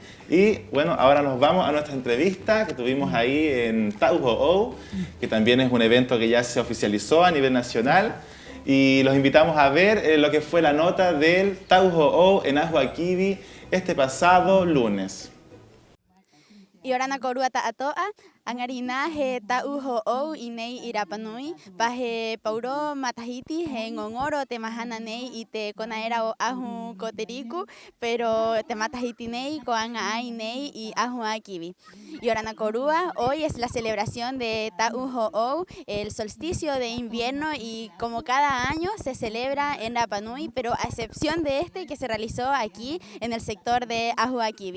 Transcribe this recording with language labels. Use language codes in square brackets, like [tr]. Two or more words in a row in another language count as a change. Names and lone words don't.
[es] Y bueno, ahora nos vamos a nuestra entrevista que tuvimos ahí en Tauho'ou, que también es un evento que ya se oficializó a nivel nacional. Y los invitamos a ver lo que fue la nota del Tauho'ou en Ahuakibi este pasado lunes. [rap] Iorana korua ta'ato'a, angarina he Tauho'ou inei Rapa Nui, pahe pauro matahiti he ngongoro te mahana nei y te conaera o ahu coteriku, pero te matahiti nei coanga ai nei y ahu akibi. Iorana korua, [es] hoy es la celebración de Tauho'ou, el solsticio de invierno, y como cada año se celebra en Rapa Nui, pero a excepción de este que se realizó aquí en el sector de Ahu Akibi.